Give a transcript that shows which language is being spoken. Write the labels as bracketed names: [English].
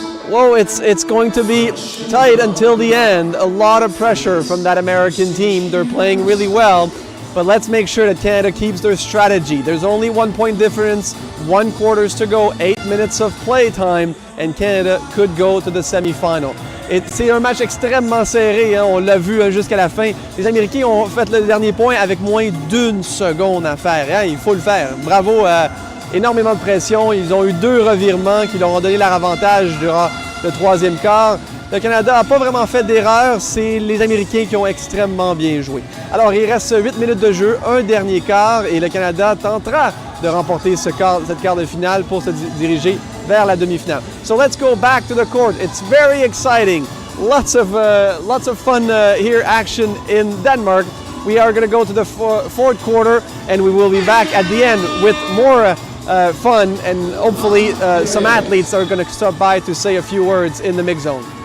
[English] Whoa, it's going to be tight until the end. A lot of pressure from that American team. They're playing really well, but let's make sure that Canada keeps their strategy. There's only 1 point difference, 1 quarter to go, 8 minutes of play time, and Canada could go to the semifinal. [French] C'est un match extrêmement serré, hein, on l'a vu hein, jusqu'à la fin. Les Américains ont fait le dernier point avec moins d'1 seconde à faire. Hein, il faut le faire. Bravo, énormément de pression. Ils ont eu 2 revirements qui leur ont donné leur avantage durant le 3e quart. Le Canada n'a pas vraiment fait d'erreur, c'est les Américains qui ont extrêmement bien joué. Alors, il reste 8 minutes de jeu, un dernier quart, et le Canada tentera de remporter cette quart de finale pour se diriger vers la demi-finale. [English] So let's go back to the court. It's very exciting. Lots of fun here action in Denmark. We are going to go to the fourth quarter, and we will be back at the end with more fun, and hopefully some athletes are going to stop by to say a few words in the mix zone.